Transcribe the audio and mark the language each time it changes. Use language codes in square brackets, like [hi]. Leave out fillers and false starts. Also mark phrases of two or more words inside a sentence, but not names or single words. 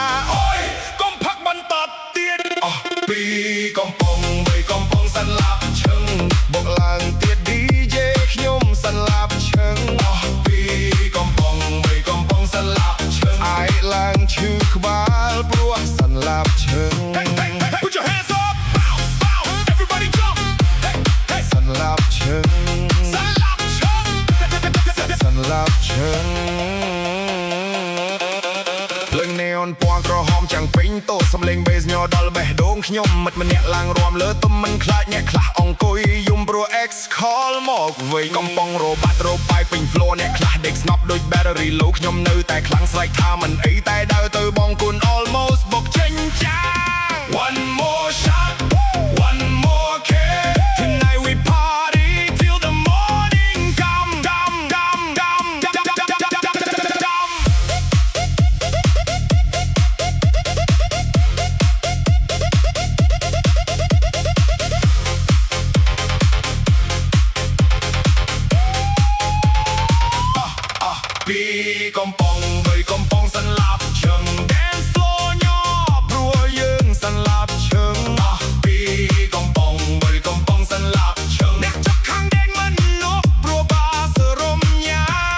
[km] អូយកុំផឹកបន្តទៀតអស់2កំប៉ុង3កំប៉ុងសន្លាប់ឈឹងបុកឡើងទៀត DJ ខ្ញុំសន្លាប់ឈឹងអស់2កំប៉ុង3កំប៉ុងសន្លាប់ឈឹងអាយឡើងឈឺក្បាលព្រោះសន្លាប់ឈឹង [en] Put your hands up bounce bounce everybody jump hey [km] សន្លាប់ឈឹងសន្លាប់ឈឹងសន្លាប់ឈឹង ភ្លើងណេអនពណ៌ក្រហមចាំងពេញតោសំលេងបេសញ័រដល់បេះដូងខ្ញុំមិត្តម្នាក់ឡើងរួម លើទុំមិនខ្លាចអ្នកខ្លះអង្គុយយំព្រោះ X call មកវិញកំប៉ុងរបាត់របាយពេញ floor អ្នកខ្លះដេកស្ងប់ដូច [en] battery low [km] ខ្ញុំនៅតែខ្លាំងស្រែកថាមិនអីតែដើរទៅបងគុណ almost បុកចេញចាង [en] One more shot one more kick tonight we party till the morning come dum dum dum dum dum [km] ពីកំប៉ុង3កំប៉ុងសន្លាប់ឈឹង [en] Dance floor [km] ញ័រព្រោះយើងសន្លាប់ឈឹងពីកំប៉ុង3កំប៉ុងសន្លាប់ឈឹងអ្នកចុកខាងដេកមិននោះព្រោះបាសរំញ៉ា